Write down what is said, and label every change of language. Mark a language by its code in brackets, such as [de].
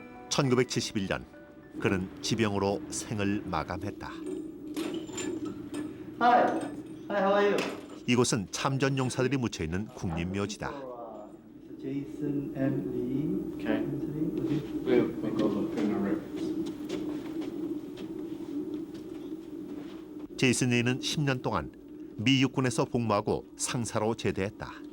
[ko] (1971년) 그는 지병으로 생을 마감했다. [en] Hi, how are you? [ko] 이곳은 참전 용사들이 묻혀 있는 국립묘지다. [en] Jason M. Lee. Okay. We'll go look in our records. [ko] 제이슨 리는 10년 동안 미 육군에서 복무하고 상사로 제대했다.